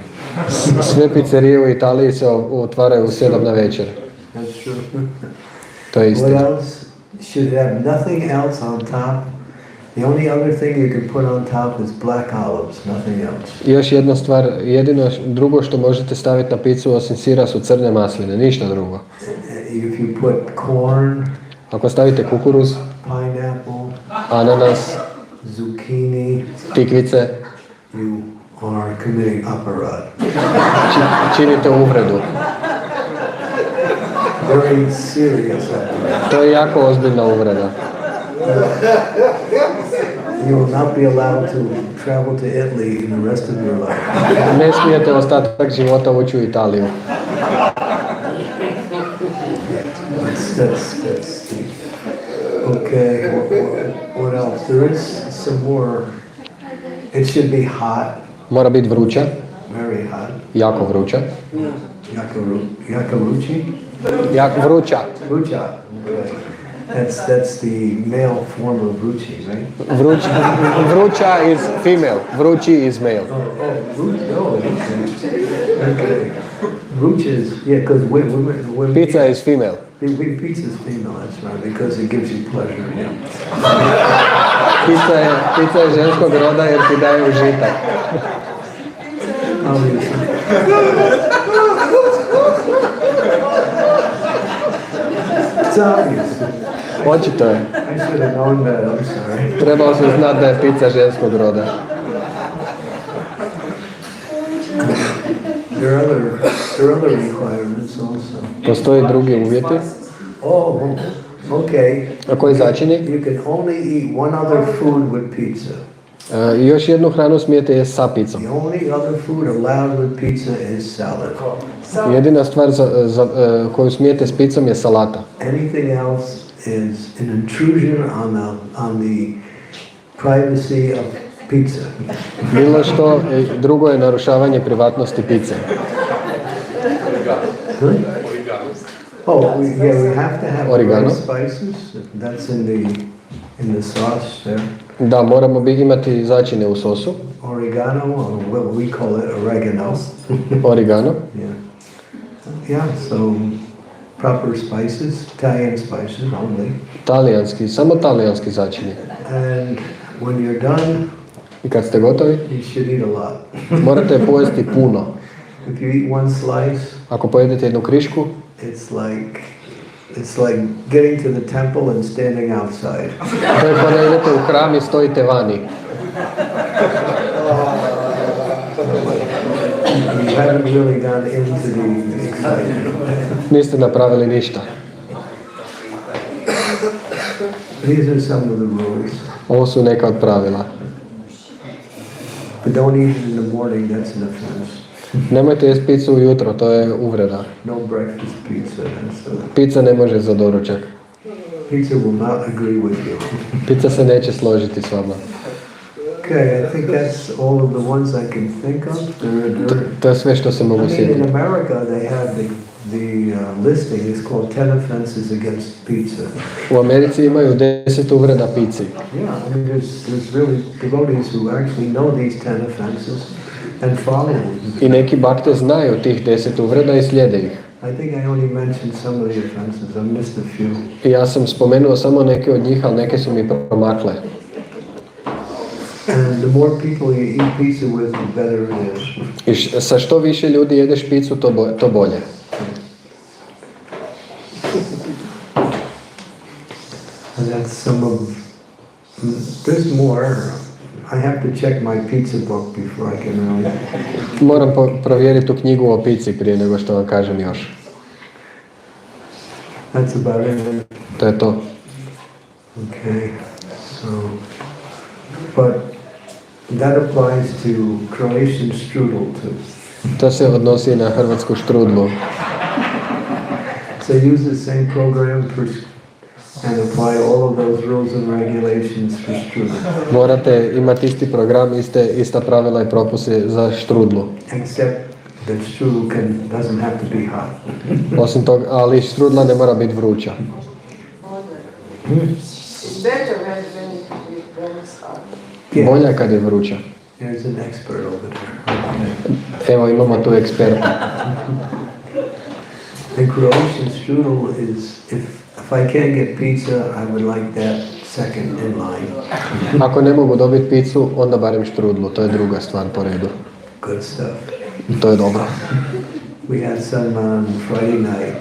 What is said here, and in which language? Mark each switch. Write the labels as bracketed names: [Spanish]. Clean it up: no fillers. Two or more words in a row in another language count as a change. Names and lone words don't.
[Croatian] Sve pizzerije u Italiji se otvaraju u 7 na večer. [English] That's true. [Croatian] To je istina. [English] What else? Should have nothing else on top. The only other thing you can put on top is black olives, nothing else. [Croatian] Još jedna stvar, jedino drugo što možete staviti na picu osim sira su crne masline, ništa drugo. [English] If you put corn, [Croatian] Ako stavite kukuruz, [English] pineapple, [Croatian] ananas, [English] zucchini, [Croatian] tikvice, [English] you are committing aparad. [Croatian] činite uvredu. [English] Very serious aparad. [Croatian] To je jako ozbiljna uvreda. [English] You will not be allowed to travel to Italy in the rest of your life. [Croatian] Ne smijete ostatak života ući u Italiju. [English] That's okay. What else? There is some more. It should be hot. [Croatian] Mora biti vruća, [English] Very hot. [Croatian] jako vruća. Yakaruchi? Jako vruća. Rucha. [English] Right. That's the male form of ruchi, right? Vruća is female, vrući is male. Okay. Rucha is, yeah, because women Pizza is female. Pizza is female, that's right, because it gives you pleasure, yeah. [Croatian] Pizza je ženskog roda jer ti daje užitak. [English] It's obvious. [Croatian] Očito je. [English] I should have known that, I'm sorry. [Croatian] Trebao sam znati da je pizza ženskog roda. [English] There are other requirements also. [Croatian] Postoje drugi uvjeti. [English] Oh, okay. [Croatian] A koji začini? [English] You can only eat one other food with pizza. [Croatian] I još jednu hranu smijete jesti sa pizzom. [English] The only other food allowed with pizza is salad. [Croatian] Jedina stvar koju smijete s pizzom je salata. [English] Anything else is an intrusion on the privacy of pizza. [Croatian] Bilo što drugo je narušavanje privatnosti pizze. [English] Oh, we have to have Oregano. spices. That's in the sauce there. [Croatian] Da, moramo imati začine u sosu. [English] Oregano, or what we call it, oregano. Oregano. Yeah, so proper spices, Italian spices only. [Croatian] Samo talijanski začini. [English] And when you're done, [Croatian] I kad ste gotovi, [English] you should eat a lot. [Croatian] morate pojesti puno. [English] If you eat one slice, [Croatian] Ako pojedete jednu krišku, [English] it's like getting to the temple and standing outside. [Croatian] to je kada idete u hram i stojite vani. [English] You haven't really gone into the excitement. [Croatian] Niste napravili ništa. [English] These are some of the rules. [Croatian] Ovo su neka od pravila. [English] But don't eat it in the morning, that's an offense. [Croatian] Nemojte jesti picu ujutro, to je uvreda. [English] No breakfast pizza. [Croatian] Pizza ne može za doručak. [English] Pizza will not agree with you. [Croatian] Pizza se neće složiti s vama. [English] Okay, I think that's all of the ones I can think of. [Croatian] To je sve što se mogu [English] In [Croatian] sjetiti. [English] America, they have the listing is called 10 offenses against pizza. [Croatian] U Americi imaju 10 uvreda pici. [English] Yeah, I mean, there's really devotees who actually know these 10 offenses and follow them. [Croatian] I neki bakte znaju tih 10 uvreda i slijede ih. [English] I think I only mentioned some of the offenses. I missed a few. [Croatian] I ja sam spomenuo samo neke od njih, ali neke su mi promakle. [English] And the more people you eat pizza with, the better it is. [Croatian] I sa što više ljudi jedeš picu, to bolje. [English] And that's some of. There's more. I have to check my pizza book before I can really. [Croatian] Moram provjeriti tu knjigu o pici prije nego što vam kažem još. [English] That's about it. [Croatian] To je to. [English] Okay. So, but that applies to Croatian strudel too. [Croatian] To se odnosi na hrvatsku štrudlu. [English] So use the same program and apply all of those rules and regulations for strudel. [Croatian] Morate imati isti program, ista pravila i propise za štrudlu. [English] Except that strudel doesn't have to be hot. [Croatian] Osim toga, ali štrudla ne mora biti vruća. [English] It's better when it is hot. [Croatian] Bolja kad je vruća. [English] There's an expert over there. [Croatian] Evo imamo tu eksperta. [English] The Croatian strudel is, if I can't get pizza, I would like that second in line. [Croatian] Ako ne mogu dobiti picu, onda barem štrudlu. To je druga stvar po redu. [English] Good stuff. [Croatian] To je dobro. [English] We had some on Friday night.